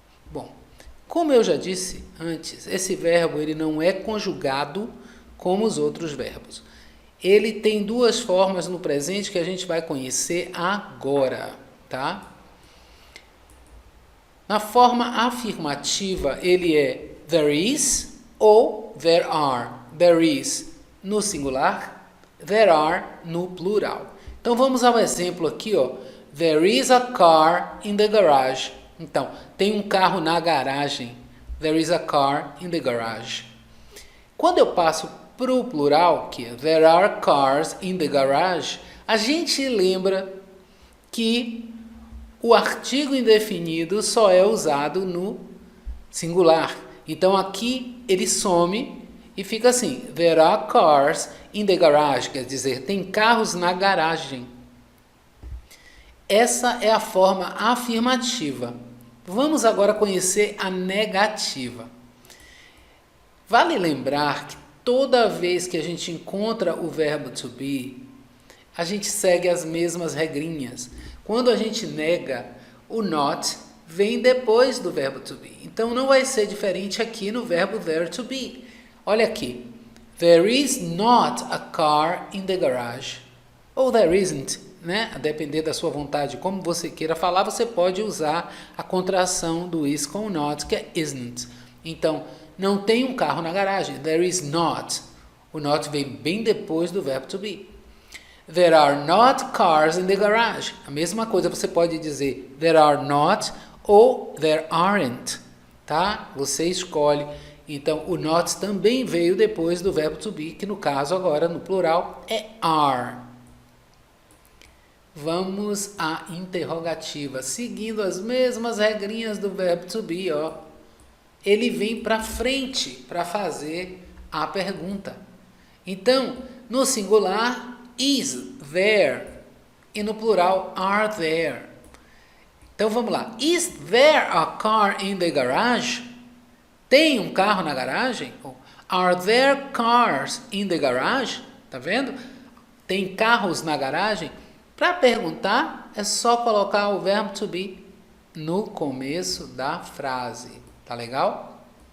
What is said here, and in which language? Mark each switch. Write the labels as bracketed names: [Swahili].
[Portuguese] Bom, como eu já disse antes, esse verbo ele não é conjugado como os outros verbos. Ele tem duas formas no presente que a gente vai conhecer agora, tá? Na forma afirmativa, ele é [English] there is [Portuguese] ou [English] there are. There is [Portuguese] no singular, [English] there are [Portuguese] no plural. Então vamos ao exemplo aqui, ó. [English] There is a car in the garage. [Portuguese] Então, tem um carro na garagem. [English] There is a car in the garage. [Portuguese] Quando eu passo para o plural, que é [English] there are cars in the garage, [Portuguese] a gente lembra que o artigo indefinido só é usado no singular. Então aqui ele some e fica assim: [English] there are cars in the garage, [Portuguese] quer dizer, tem carros na garagem. Essa é a forma afirmativa. Vamos agora conhecer a negativa. Vale lembrar que toda vez que a gente encontra o verbo to be, a gente segue as mesmas regrinhas. Quando a gente nega, o not vem depois do verbo to be. Então não vai ser diferente aqui no verbo there to be. Olha aqui. [English] There is not a car in the garage. [Portuguese] Ou [English] there isn't, [Portuguese] né? A depender da sua vontade, como você queira falar, você pode usar a contração do is com not, que é isn't. Então, não tem um carro na garagem. [English] There is not. [Portuguese] O not vem bem depois do verbo to be. [English] There are not cars in the garage. [Portuguese] A mesma coisa você pode dizer [English] there are not [Portuguese] ou [English] there aren't, [Portuguese] tá? Você escolhe. Então, o not também veio depois do verbo to be, que no caso agora, no plural, é are. Vamos à interrogativa. Seguindo as mesmas regrinhas do verbo to be, ó. Ele vem para frente para fazer a pergunta. Então, no singular, is there, e no plural, are there. Então vamos lá. [English] Is there a car in the garage? [Portuguese] Tem um carro na garagem? [English] Are there cars in the garage? [Portuguese] Tá vendo? Tem carros na garagem? Para perguntar, é só colocar o verbo to be no começo da frase. Tá legal?